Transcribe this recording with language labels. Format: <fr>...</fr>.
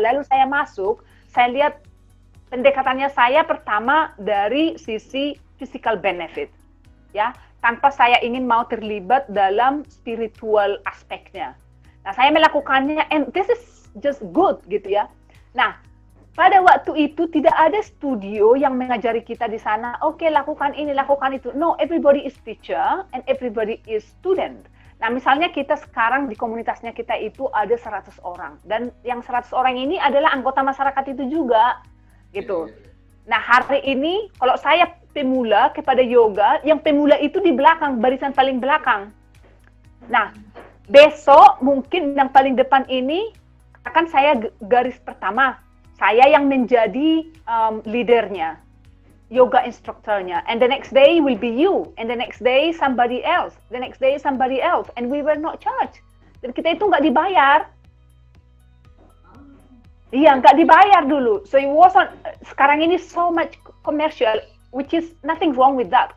<id>Lalu saya masuk, saya lihat pendekatannya saya pertama dari sisi</id> <en>physical benefit,</en> <id>ya, tanpa saya ingin mau terlibat dalam spiritual aspeknya. Nah, saya melakukannya,</id> <en>and this is just good</en> <id>gitu ya. Nah, pada waktu itu tidak ada studio yang mengajari kita di sana, oke, lakukan ini, lakukan itu.</id> <en>No, everybody is teacher and everybody is student.</en> <id>Nah, misalnya kita sekarang di komunitasnya kita itu ada 100 orang. Dan yang 100 orang ini adalah anggota masyarakat itu juga. Gitu. Nah, hari ini kalau saya pemula kepada yoga, yang pemula itu di belakang, barisan paling belakang. Nah, besok mungkin yang paling depan ini akan saya garis pertama. Saya yang menjadi leadernya, yoga instrukturnya,</id> <en>and the next day will be you, and the next day somebody else, the next day somebody else, and we were not charged.</en> <id>Dan kita itu nggak dibayar. Iya, nggak dibayar dulu.</id> <en>So it wasn't,</en> <id>sekarang ini</id> <en>so much commercial, which is nothing wrong with that.</en>